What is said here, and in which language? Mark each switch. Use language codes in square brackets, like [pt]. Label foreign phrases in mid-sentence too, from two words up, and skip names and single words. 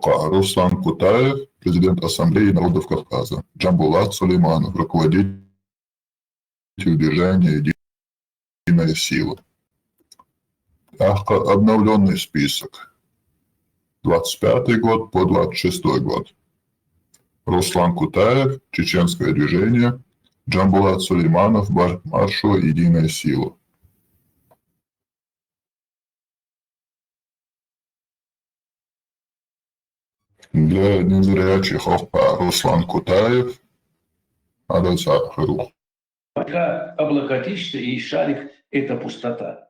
[ru] Руслан Кутаев, президент Ассамблеи народов Кавказа. Джамбулат Сулейманов, руководитель движения «Единая сила». Обновленный список. 25 год по 26 год. Руслан Кутаев, чеченское движение. Джамбулат Сулейманов, маршал «Единая сила». Для незрячих Руслан Кутаев, Адальса Харух. Пока облокотишься и шарик – это пустота.